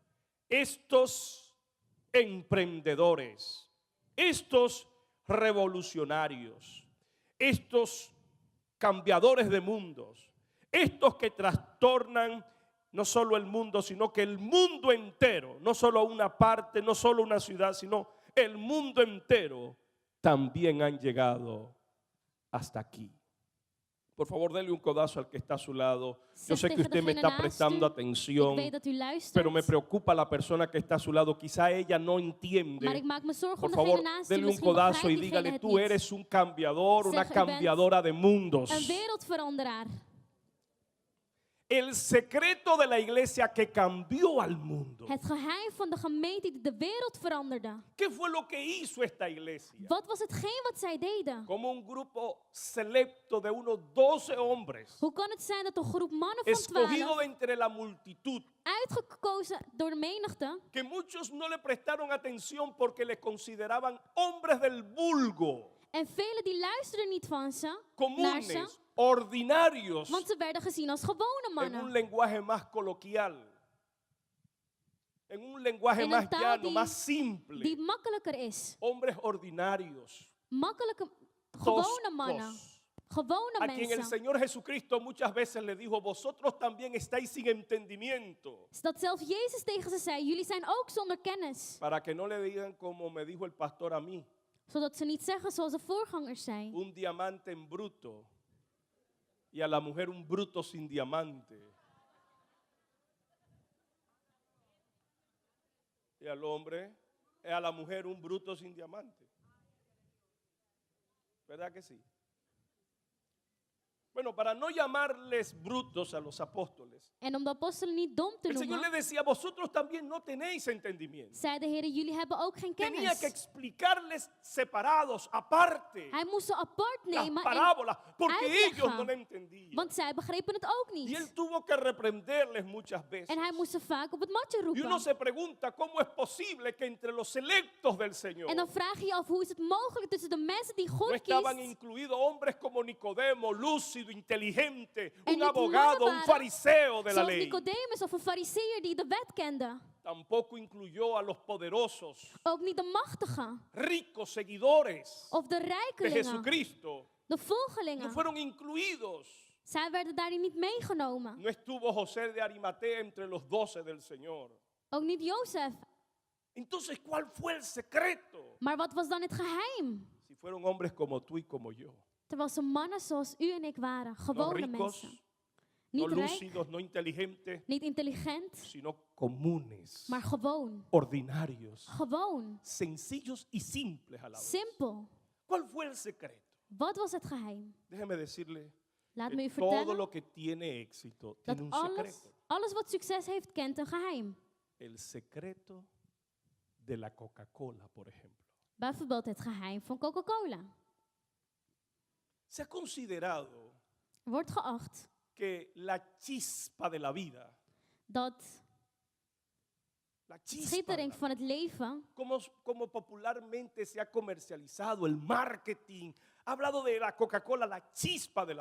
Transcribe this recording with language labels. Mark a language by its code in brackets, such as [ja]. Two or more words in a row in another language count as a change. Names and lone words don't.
[es] estos emprendedores, estos revolucionarios, estos cambiadores de mundos, estos que trastornan no solo el mundo, sino que el mundo entero, no solo una parte, no solo una ciudad, sino el mundo entero, también han llegado hasta aquí. Por favor, denle un codazo al que está a su lado. Yo sé que usted me está prestando atención, [nl] Ik weet dat u luistert. [es] pero me preocupa la persona que está a su lado. Quizá ella no entiende. [nl] Maar ik maak me zorgen [es] Por [nl] om [es] favor, [nl] degene naast u. [es] denle un [nl] Misschien [es] codazo y [nl] begrijpt diegene [es] dígale: [nl] het [es] tú [nl] niet. [es] eres un cambiador, una [nl] Zeg, u bent [es] cambiadora de mundos. [nl] Een wereldveranderaar. [es] El secreto de la iglesia que cambió al mundo. [nl] Het geheim van de gemeente die de wereld veranderde. [es] ¿Qué fue lo que hizo esta iglesia? [nl] Wat was hetgeen wat zij deden? [es] Como un grupo selecto de unos 12 hombres, [nl] Hoe kan het zijn dat een groep mannen van [es] escogido 12, de entre la multitud, [nl] uitgekozen door de menigte, [es] que muchos no le prestaron atención porque le consideraban hombres del vulgo, [nl] en velen die luisterden niet naar ze, [es] comunes, ordinarios, [nl] want ze werden gezien als gewone [es] en un [nl] mannen. [es] lenguaje más coloquial, en un lenguaje [nl] In [es] más [nl] een taal [es] llano, más simple. [nl] die makkelijker is. [es] Hombres ordinarios, [nl] Makkelijke, gewone mannen. [es] toscos, [nl] Gewone [es] a quien el [nl] mensen. [es] Señor Jesucristo muchas veces le dijo: vosotros también estáis sin entendimiento. [nl] Dat zelfs Jezus tegen ze zei, jullie zijn ook zonder kennis. [es] Para que no le digan como me dijo el pastor a mí, [nl] Zodat ze niet zeggen zoals de voorgangers zei. [es] un diamante en bruto y a la mujer un bruto sin diamante. Y al hombre, a la mujer un bruto sin diamante. ¿Verdad que sí? Bueno, para no llamarles brutos a los apóstoles, [nl] En om de apostelen niet dom te [es] el Señor le [nl] noemen, [es] decía: vosotros también no tenéis entendimiento. [nl] zei de Heer, jullie hebben ook geen [es] Tenía que [nl] kennis. [es] explicarles separados, aparte, [nl] Hij moest ze apart [es] las [nl] nemen, [es] parábolas, porque [nl] uitleggen. [es] ellos no la entendían. [nl] want zij begrepen het ook [es] Y [nl] niet. [es] él tuvo que reprenderles muchas veces. [nl] En hij moest ze vaak op het matje [es] Y uno [nl] roepen. [es] se pregunta: ¿cómo es posible que entre los selectos del Señor [nl] En dan vraag je je af, hoe is het mogelijk tussen de mensen die [es] no [nl] God [es] estaban [nl] kiest, [es] incluidos hombres como Nicodemo, Luz, lúcido, inteligente, [nl] En [es] un [nl] niet [es] abogado, [nl] mannen [es] un [nl] waren, [es] fariseo de la [nl] zoals [es] ley. [nl] Nicodemus of een fariseer die de wet kende. [es] Tampoco incluyó a los poderosos, [nl] Ook niet de machtigen [es] ricos seguidores [nl] of de [es] de [nl] rijkelingen, [es] Jesucristo. [nl] de [es] No [nl] volgelingen. [es] fueron incluidos. [nl] Zij werden daarin niet meegenomen. [es] No estuvo José de Arimatea entre los 12 del Señor. [nl] Ook niet Jozef. [es] Entonces, ¿cuál fue el secreto? [nl] Maar wat was dan het geheim? [es] Si fueron hombres como tú y como yo. [nl] Terwijl ze mannen zoals u en ik waren, [es] No [nl] gewone [es] ricos, [nl] mensen. [es] no [nl] Niet rijk, [es] lúcidos, no inteligentes, [nl] niet intelligent, [es] sino comunes, [nl] maar gewoon. [es] ordinarios, [nl] Gewoon. [es] sencillos y simples a la vez. [nl] Simpel. [es] ¿Cuál fue el secreto? [nl] Wat was het geheim? [es] Déjeme decirle [nl] Laat me [es] que [nl] u [es] todo [nl] vertellen [es] lo que tiene éxito [nl] dat [es] tiene un [nl] alles, [es] secreto. [nl] alles wat succes heeft, kent een geheim. [es] El secreto de la Coca-Cola, por ejemplo. [nl] Bijvoorbeeld het geheim van Coca-Cola. [es] Se ha considerado [nl] Wordt geacht [es] que la chispa de la vida, [nl] dat [es] la [nl] de [es] chispa de [nl] schittering [es] la [nl] van het leven, [es] como popularmente se ha comercializado, el marketing, ha hablado de la Coca-Cola, la chispa de la vida.